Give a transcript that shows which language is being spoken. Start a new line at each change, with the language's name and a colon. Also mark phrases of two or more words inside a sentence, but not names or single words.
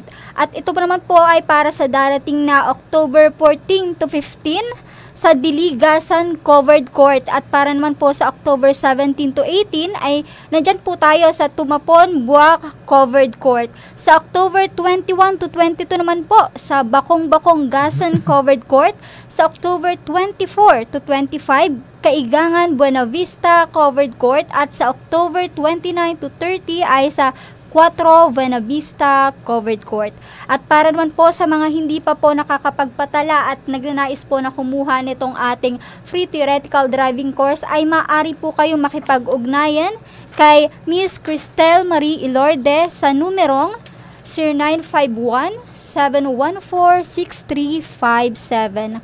Filipino: At ito po naman po ay para sa darating na October 14 to 15 sa Diligasan Covered Court, at para naman po sa October 17 to 18 ay nandyan po tayo sa Tumapon, Buwak Covered Court. Sa October 21 to 22 naman po sa Bakong-Bakong Gasan Covered Court. Sa October 24 to 25 Kaigangan, Buena Vista Covered Court, at sa October 29 to 30 ay sa 4 Buena Vista Covered Court. At para naman po sa mga hindi pa po nakakapagpatala at nagnanais po na kumuha nitong ating
English: free theoretical driving course,
Filipino: ay maaari po kayong makipag-ugnayan kay Miss Cristel Marie Ilorde sa numerong 0951-714-6357.